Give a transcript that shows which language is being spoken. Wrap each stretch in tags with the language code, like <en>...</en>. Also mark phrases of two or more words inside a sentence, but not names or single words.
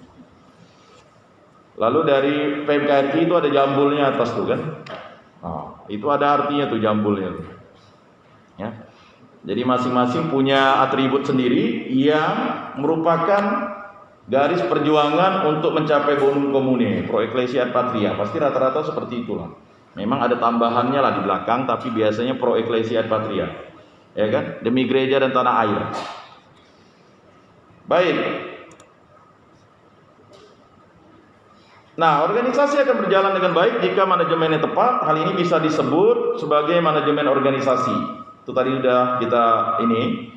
<id>Lalu dari PMKRI itu ada jambulnya atas tuh kan. Nah, itu ada artinya tuh jambulnya tuh. Ya. Jadi masing-masing punya atribut sendiri yang merupakan garis perjuangan untuk mencapai</id> <la>bonum comune, pro ecclesia et patria.</la> <id>Pasti rata-rata seperti itulah. Memang ada tambahannya lah di belakang, tapi biasanya</id> <la>pro ecclesia et patria.</la> <id>Ya kan? Demi gereja dan tanah air. Baik. Nah, organisasi akan berjalan dengan baik jika manajemennya tepat. Hal ini bisa disebut sebagai manajemen organisasi. Itu tadi sudah kita ini.</id>